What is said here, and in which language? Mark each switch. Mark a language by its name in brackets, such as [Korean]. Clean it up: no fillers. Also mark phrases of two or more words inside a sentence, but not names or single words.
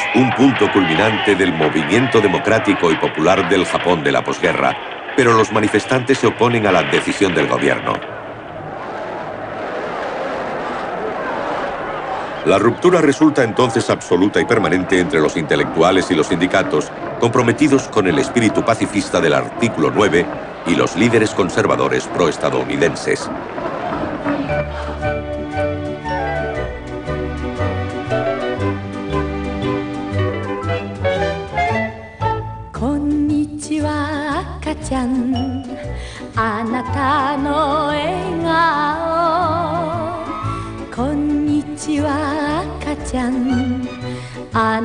[Spanish] un punto culminante del movimiento democrático y popular del Japón de la posguerra, pero los manifestantes se oponen a la decisión del gobierno. La ruptura resulta entonces absoluta y permanente entre los intelectuales y los sindicatos, comprometidos con el espíritu pacifista del artículo 9 y los líderes conservadores proestadounidenses. [Japanese] こんにちは、赤ちゃん. あなたの笑顔こんにちは赤ちゃんあ